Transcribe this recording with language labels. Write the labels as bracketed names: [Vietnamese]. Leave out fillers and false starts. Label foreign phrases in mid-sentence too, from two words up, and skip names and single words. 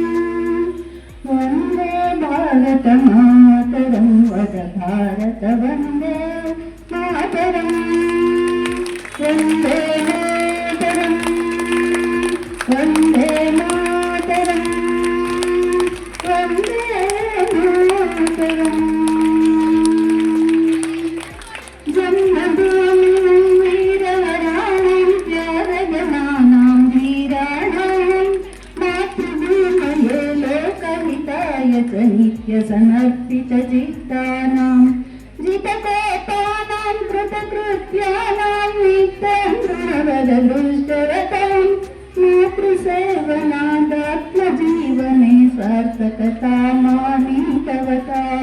[Sanskrit] ವಂದೇ ಭಾರತ ಮಾತರಂ ವದ ಭಾರತ ವಂದೇ ಮಾತರಂ. ವಂದೇ ಮಾತರಂ ವಂದೇ ಮಾತರಂ ವಂದೇ ಮಾತರಂ. नित्य समर्पित चित्तानां जितकोटानां कृतकृत्यानां नित्यं ऋणवददुष्टवतां मातृसेवनादात्मजीवने सार्थकतामानीतवतां.